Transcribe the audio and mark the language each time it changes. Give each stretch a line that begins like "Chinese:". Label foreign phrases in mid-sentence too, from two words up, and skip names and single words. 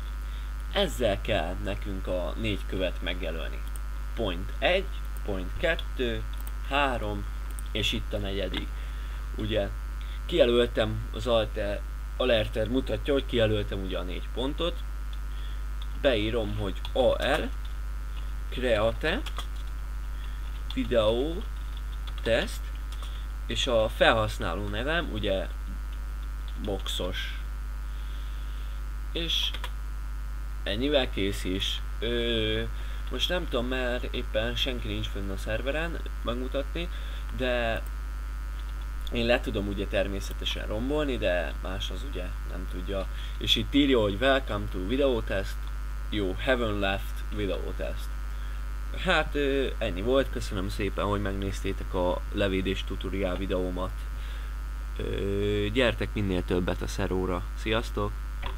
Hungarian: Ezzel kell nekünk a 4 követ megjelölni.
English: Point 1, point 2, 3,
Hungarian: és itt a negyedik. Ugye kijelöltem, az alerter mutatja, hogy kijelöltem ugye a 4 pontot. Beírom, hogy
English: AL create video test,
Hungarian: és a felhasználó nevem ugye boxos. És ennyivel kész is. Most nem tudom, mert éppen senki nincs fönn a szerveren megmutatni, de én le tudom ugye természetesen rombolni, de más az ugye nem tudja. És itt írja, hogy
English: welcome to video test, you haven't left video test.
Hungarian: Hát ennyi volt, köszönöm szépen, hogy megnéztétek a levédés tutorial videómat. Gyertek minél többet a szeróra. Sziasztok!